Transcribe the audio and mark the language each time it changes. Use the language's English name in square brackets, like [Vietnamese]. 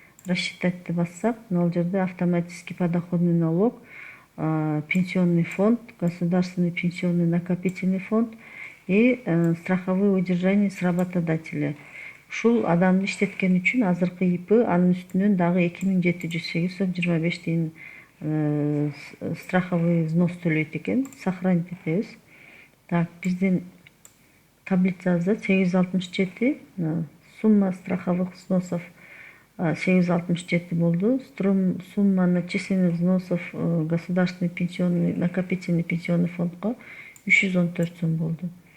[Russian] Рассчитать [Kyrgyz] бассак, могул жерде [Russian] автоматический подоходный налог, пенсионный фонд, государственный пенсионный накопительный фонд и страховые удержания с работодателя. [Kyrgyz] Ушул адамды иштеткен үчүн азыркы ИП анын үстүнөн дагы 2708,25 тиын страховый взнос төлөйт экен. Сохранить этебиз. [Russian] Так, [Kyrgyz] биздин таблицабызда [Russian] 867, сумма страховых взносов 867 болду. Сумма начисленных взносов государственный пенсионный накопительный пенсионный фондко 314 сом болду.